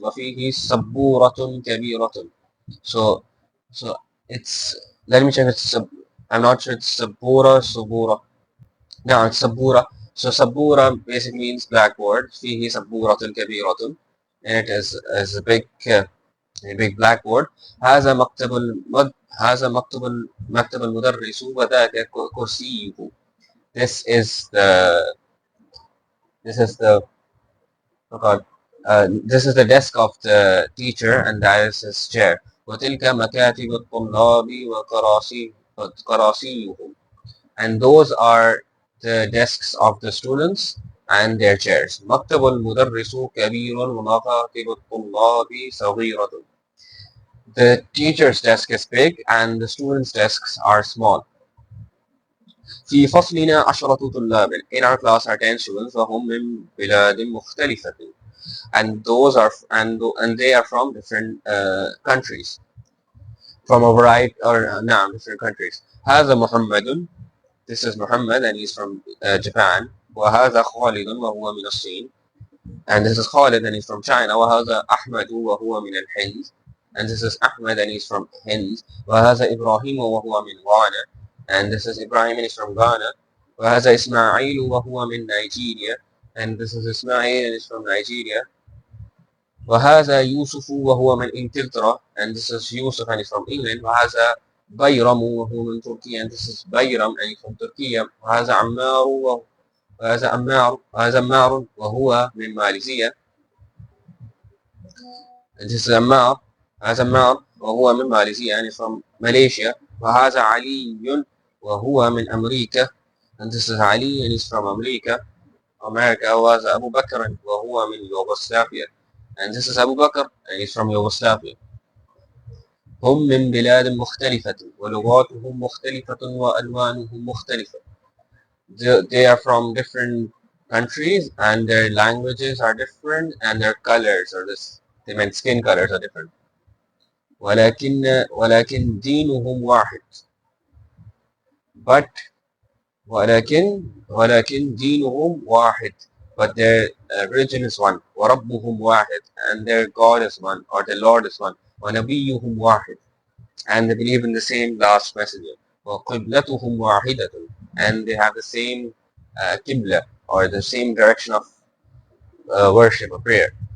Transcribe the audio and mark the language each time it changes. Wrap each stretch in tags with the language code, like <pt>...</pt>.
<ar>وفيه سبورة كبيرة.</ar> <en>So it's, let me check. I'm not sure it's sabura. No, it's sabura. So sabura basically means blackboard.</en> <ar>فيه سبورة كبيرة.</ar> <en>And it is a big blackboard.</en> <ar>هذا مكتب المدرس وذاك كرسيه.</ar> <en>This is the oh God, This is the desk of the teacher and that is his chair.</en> <ar>وتلك مكاتب الطلاب وكراسيهم.</ar> <en>And those are the desks of the students and their chairs.</en> <ar>مكتب المدرس كبير ومكاتب الطلاب صغيرة.</ar> <en>The teacher's desk is big and the students' desks are small.</en> <ar>في فصلنا 10 طلاب.</ar> <en>In our class are 10 students</en> <ar>وهم من بلاد مختلفة.</ar> <en>And those are and they are from different countries, from a variety or different countries.</en> <ar>هذا محمد.</ar> <en>This is Muhammad and he's from Japan.</en> <ar>وهذا خالد وهو من الصين.</ar> <en>And this is Khalid and he's from China.</en> <ar>وهذا أحمد وهو من الهند.</ar> <en>And this is Ahmed and he's from Hind.</en> <ar>وهذا إبراهيم وهو من Ghana.</ar> <en>And this is Ibrahim and he's from Ghana.</en> <ar>وهذا إسماعيل وهو من Nigeria.</ar> <en>And this is Ismail and he's from Nigeria.</en> <ar>وهذا يوسف وهو من إنجلترا.</ar> <en>And this is Yusuf and he's from England.</en> <ar>وهذا بيرم وهو من تركيا.</ar> <en>And this is Bayram and he's from Turkey.</en> <ar>وهذا عمار وهذا عمار وهو من ماليزيا.</ar> <en>And this is Ammar.</en> <ar>هذا عمار وهو من ماليزيا يعني</ar> <en>from Malaysia.</en> <ar>وهذا علي وهو من أمريكا.</ar> <en>And this is Ali and he's from America.</en> <ar>وهذا أبو بكر وهو من يوغوسلافيا.</ar> <en>And this is Abu Bakr and he's from Yugoslavia.</en> <ar>هم من بلاد مختلفة ولغاتهم مختلفة وألوانهم مختلفة.</ar> <en>They are from different countries and their languages are different and their colors are this. They meant skin colors are different.</en> <ar>ولكن دينهم واحد. But ولكن دينهم واحد.</ar> <en>But their religion is one.</en> <ar>وربهم واحد.</ar> <en>And their God is one or the Lord is one.</en> <ar>ونبيهم واحد.</ar> <en>And they believe in the same last messenger.</en> <ar>وقبلتهم واحدة.</ar> <en>And they have the same qibla or the same direction of worship or prayer.</en>